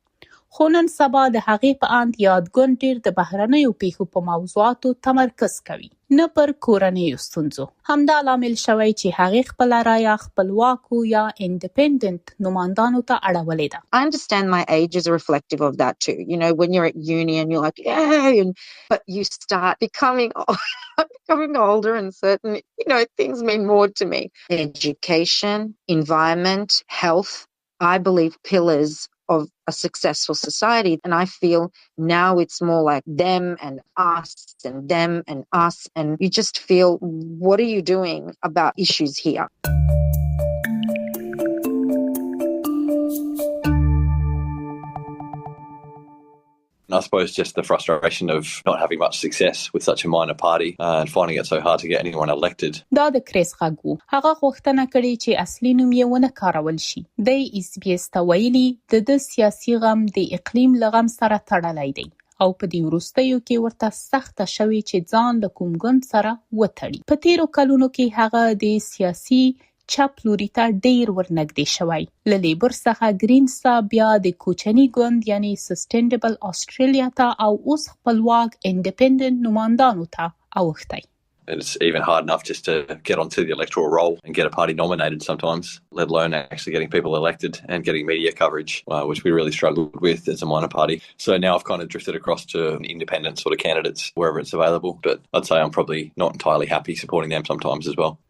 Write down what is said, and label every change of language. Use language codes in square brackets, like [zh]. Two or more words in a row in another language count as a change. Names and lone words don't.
[ps] خو نن سبا د هغې په اند یاد ګوند ډیر د بهرنیو پیښو په موضوعاتو تمرکز کوي نه پر کورنیو ستونزو. همدا لامل شوی چې هغې خپله رایه خپلواکو یا انډیپندنت نمایندانو ته اړولې ده. [en] I understand my age is reflective of that too. When you're at uni and you're like, yeah, but you start becoming older and certain, things mean more to me. Education, environment, health, I believe pillars of a successful society, and I feel now it's more like them and us and them and us, and you just feel, what are you doing about issues here? And I suppose just the frustration of not having much success with such a minor party and finding it so hard to get anyone elected. [ps] دا د کریس غاګو هغه غوښتنه کړې چې اصلي نوم یې ونه کارول شي. د SBS ته ویلي د سیاسي غم د اقلیم له غم سره تړلی دی او په دې وروستیو کې ورته سخته شوې چې ځان له کوم ګوند سره وتړي. په تیرو کلونو کې هغه د سیاسي چپ لوري ته ډیر ورنږدې شوی. له لیبر څخه ګرینز ته بیا د کوچني ګوند یعنی سسټینډبل استرالیا ته او اوس خپلواک انډیپندنت نمایندانو ته اوښتی. [en] It's even hard enough just to get onto the electoral roll and get a party nominated sometimes, let alone actually getting people elected and getting media coverage, which we really struggled with as a minor party. So now I've kind of drifted across to independent sort of candidates wherever it's available. But I'd say I'm probably not entirely happy supporting them sometimes as well.